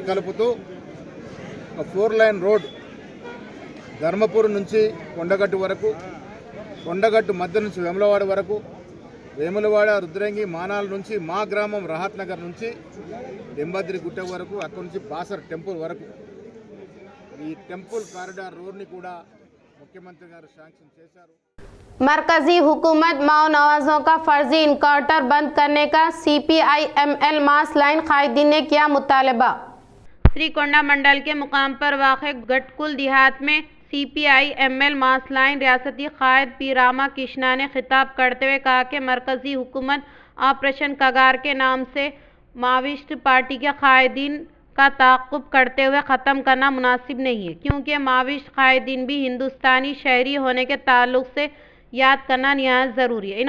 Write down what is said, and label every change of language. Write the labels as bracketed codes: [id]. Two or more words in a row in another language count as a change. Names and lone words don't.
[te] కలుపుతూ 4 [en] line road [te] ధర్మపురం నుంచి కొండగట్టు వరకు, కొండగట్టు మధ్య నుంచి వేములవాడ వరకు, వేములవాడ రుద్రంగి మానాల నుంచి మా గ్రామం రహత్ నగర్ నుంచి దెంబద్రి గుట్ట వరకు, అక్కడి నుంచి బాసర్ టెంపుల్ వరకు ఈ [en] temple corridor roadని [te] కూడా ముఖ్యమంత్రి గారు శాంక్షన్ చేశారు. [ur] مرکزی حکومت ماؤ نوازوں کا فرضی انکاؤنٹر بند کرنے کا CPI-ML ماس لائن قائدین نے کیا مطالبہ۔ سری کونڈا منڈل کے مقام پر واقع گٹکل دیہات میں CPI-ML ماس لائن ریاستی قائد پی راما کرشنا نے خطاب کرتے ہوئے کہا کہ مرکزی حکومت آپریشن کگار کے نام سے ماویسٹ پارٹی کے قائدین کا تعاقب کرتے ہوئے ختم کرنا مناسب نہیں ہے، کیونکہ ماویسٹ قائدین بھی ہندوستانی شہری ہونے کے تعلق سے یاد کرنا نہایت ضروری ہے۔